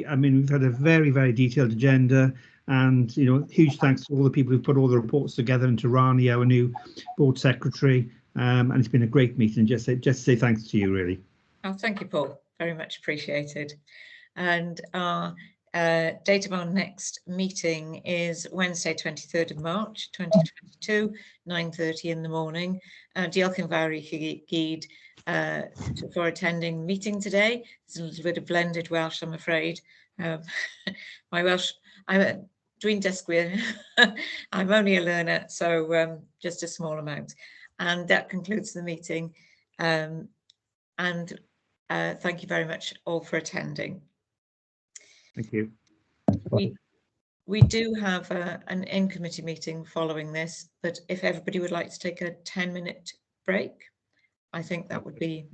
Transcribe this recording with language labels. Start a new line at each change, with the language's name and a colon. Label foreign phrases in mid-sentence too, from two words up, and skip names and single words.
English: I mean, we've had a very, very detailed agenda, and, you know, huge thanks to all the people who put all the reports together, and to Rani, our new board secretary. And it's been a great meeting. Just to say thanks to you, really. Oh, thank you, Paul. Very much appreciated. And our date of our next meeting is Wednesday, 23rd of March, 2022, 9:30 in the morning.
Welsh: Diolch yn fawr I gyd
English: for attending the meeting today. There's a little bit of blended Welsh, I'm afraid. My Welsh,
Welsh: dwi'n dysgwyr.
English: I'm only a learner, so just a small amount. And that concludes the meeting. Thank you very much all for attending. Thank you. We do have an in-committee meeting following this, but if everybody would like to take a 10-minute break, I think that would be really good.